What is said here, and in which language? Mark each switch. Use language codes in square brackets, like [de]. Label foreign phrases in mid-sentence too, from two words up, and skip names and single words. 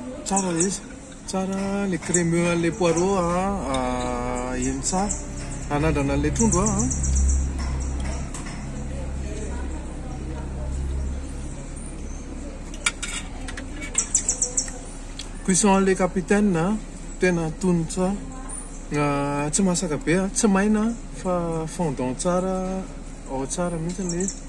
[mg] tsara izy tsara [fr] le crémeux les poireaux [mg] iny tsara anandrana le trondro [fr] cuisson le capitaine [mg] tena tony tsara tsy masaka be tsy maina fa fondant tsara ao tsara mihitsy le